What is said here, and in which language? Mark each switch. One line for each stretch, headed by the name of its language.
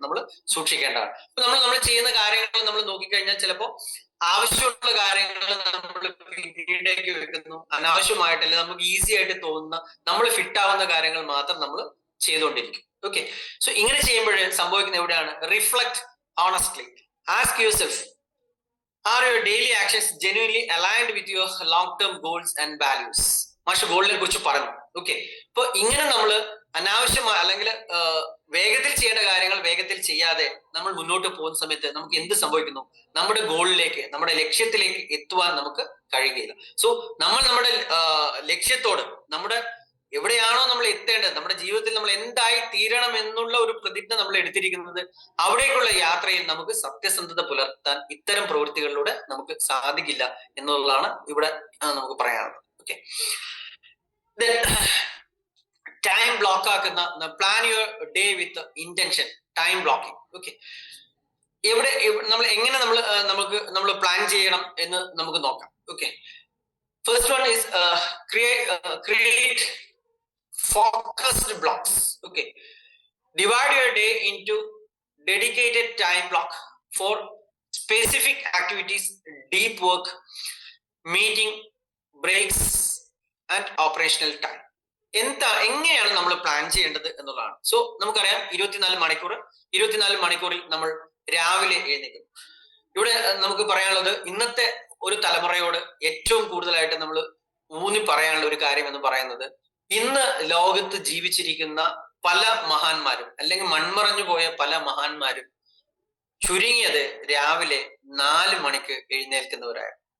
Malayalam: നമ്മൾ സൂക്ഷിക്കേണ്ടതാണ്. അപ്പൊ നമ്മൾ ചെയ്യുന്ന കാര്യങ്ങൾ നമ്മൾ നോക്കിക്കഴിഞ്ഞാൽ ചിലപ്പോൾ ആവശ്യമുള്ള കാര്യങ്ങൾ നമ്മൾ പിന്നീടേക്ക് വെക്കുന്നു, അനാവശ്യമായിട്ടല്ല നമുക്ക് ഈസി ആയിട്ട് തോന്നുന്ന നമ്മൾ ഫിറ്റ് ആവുന്ന കാര്യങ്ങൾ മാത്രം നമ്മൾ ചെയ്തുകൊണ്ടിരിക്കും. ഓക്കെ, സോ ഇങ്ങനെ ചെയ്യുമ്പോൾ സംഭവിക്കുന്ന എവിടെയാണ്?
English: Reflect honestly, ask yourself, are your daily actions genuinely aligned with your long term goals and values?
Malayalam: മാഷ് ഗോളിനെ കുറിച്ച് പറഞ്ഞു. ഓക്കെ, ഇപ്പൊ ഇങ്ങനെ നമ്മൾ അനാവശ്യമായ അല്ലെങ്കിൽ വേഗത്തിൽ ചെയ്യേണ്ട കാര്യങ്ങൾ വേഗത്തിൽ ചെയ്യാതെ നമ്മൾ മുന്നോട്ട് പോകുന്ന സമയത്ത് നമുക്ക് എന്ത് സംഭവിക്കുന്നു? നമ്മുടെ ഗോളിലേക്ക്, നമ്മുടെ ലക്ഷ്യത്തിലേക്ക് എത്തുവാൻ നമുക്ക് കഴിയുകയില്ല. സോ നമ്മുടെ ലക്ഷ്യത്തോട്, നമ്മുടെ എവിടെയാണോ നമ്മൾ എത്തേണ്ടത്, നമ്മുടെ ജീവിതത്തിൽ നമ്മൾ എന്തായി തീരണം എന്നുള്ള ഒരു പ്രതിജ്ഞ നമ്മൾ എടുത്തിരിക്കുന്നത്, അവിടേക്കുള്ള യാത്രയിൽ നമുക്ക് സത്യസന്ധത പുലർത്താൻ ഇത്തരം പ്രവൃത്തികളിലൂടെ നമുക്ക് സാധിക്കില്ല എന്നുള്ളതാണ് ഇവിടെ നമുക്ക് പറയാനുള്ളത്.
English: Okay, time block ആക്കുന്ന plan your day with intention, time blocking.
Malayalam: Okay, നമ്മൾ എങ്ങനെ നമ്മൾ പ്ലാൻ ചെയ്യണം എന്ന് നമുക്ക് നോക്കാം.
English: Okay, first one is create focused blocks. Okay, divide your day into dedicated time block for specific activities, deep work, meeting, breaks and operational time.
Malayalam: എങ്ങനെയാണ് നമ്മൾ plan ചെയ്യേണ്ടത് എന്നുള്ളതാണ്. സോ നമുക്കറിയാം 24 മണിക്കൂറിൽ നമ്മൾ രാവിലെ എഴുന്നേക്കും. ഇവിടെ നമുക്ക് പറയാനുള്ളത്, ഇന്നത്തെ ഒരു തലമുറയോട് ഏറ്റവും കൂടുതലായിട്ട് നമ്മൾ ഊന്നി പറയാനുള്ള ഒരു കാര്യം എന്ന് പറയുന്നത്, ഇന്ന് ലോകത്ത് ജീവിച്ചിരിക്കുന്ന പല മഹാന്മാരും അല്ലെങ്കിൽ മൺമറഞ്ഞു പോയ പല മഹാന്മാരും ചുരുങ്ങിയത് രാവിലെ 4 മണിക്ക് എഴുന്നേൽക്കുന്നവരാണ്.